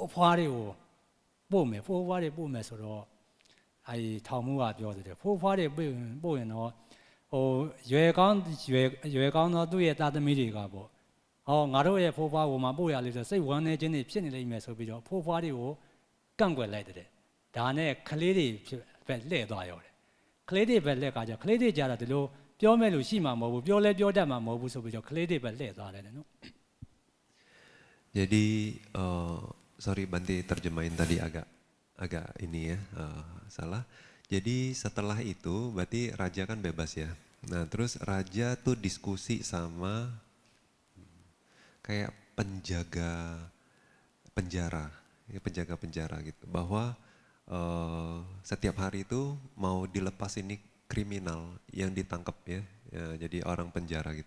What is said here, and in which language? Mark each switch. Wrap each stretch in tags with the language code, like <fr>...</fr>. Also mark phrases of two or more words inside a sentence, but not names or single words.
<my>အဖွားတွေကိုပို့မယ်ဖိုးဖွားတွေပို့မယ်ဆိုတော့အဲ့ထောင်မှုကပြောတယ်ဖိုးဖွားတွေပို့ရင်တော့ဟိုရွယ်ကောင်းသောသူ့ရဲ့သားသမီးတွေကပေါ့ဟောငါတို့ရဲ့ဖိုးဖွားကိုမှပို့ရလိမ့်ဆိုစိတ်ဝမ်းနေခြင်းတွေဖြစ်နေလိမ့်မယ်ဆိုပြီးတော့ဖိုးဖွားတွေကိုကန့်ကွက်လိုက်တယ်ဒါနဲ့ကလေးတွေပဲလှည့်သွားရောတယ်ကလေးတွေပဲလှည့်ကကြကလေးတွေကြတော့ဒီလိုပြောမဲ့လို့ရှိမှာမဟုတ်ဘူးပြောလဲပြောတတ်မှာမဟုတ်ဘူးဆိုပြီးတော့ကလေးတွေပဲလှည့်သွားတယ်နော်</my> <id>Jadi sorry Bante terjemahin tadi agak ini ya salah. Jadi setelah itu berarti raja kan bebas ya. Nah terus raja tuh diskusi sama kayak penjaga penjara gitu bahwa setiap hari itu mau dilepas ini kriminal yang ditangkap ya, jadi orang penjara gitu.</id>